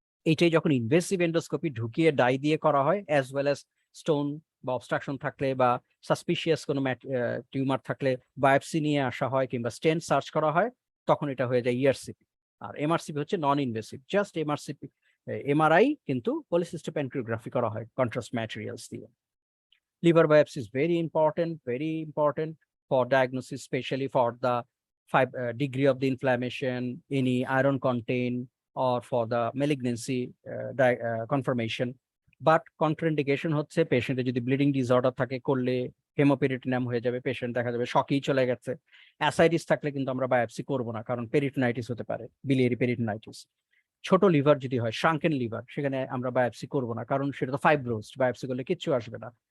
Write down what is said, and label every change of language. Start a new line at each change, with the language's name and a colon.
Bangla: এইটাই যখন invasive endoscopy ঢুকিয়ে ডাই দিয়ে করা হয়,
English: as well as
Bangla: স্টোন বা অবস্ট্রাকশন থাকলে বা সাসপিশিয়াস কোনো টিউমার থাকলে বায়োপসি নিয়ে আসা হয় কিংবা স্টেন্ট সার্চ করা হয়, তখন এটা হয়ে যায় ইআরসিপি। আর এমআরসিপি হচ্ছে non invasive, just MRCP, MRI কিন্তু পলিসিস্টেম অ্যানজিওগ্রাফি করা হয় কন্ট্রাস্ট ম্যাটেরিয়ালস দিয়ে।
English: Liver biopsy is very important for diagnosis, especially for the degree of the inflammation, any iron content, or for the malignancy confirmation.
Bangla: But contraindication হচ্ছে পেশেন্টে যদি bleeding disorder থাকে, করলে haemoperitoneum হয়ে যাবে, পেশেন্ট দেখা যাবে শকেই চলে গেছে। অ্যাসাইটিস থাকলে কিন্তু আমরা বায়োপসি করব না, কারণ পেরিটোনাইটিস হতে পারে, বিলিয়ারি পেরিটোনাইটিস। ছোট লিভার যদি হয়, শ্রাঙ্কেন লিভার, সেখানে আমরা বায়োপসি করব না, কারণ সেটা তো ফাইব্রোসড, বায়োপসি করলে কিচ্ছু আসবে না।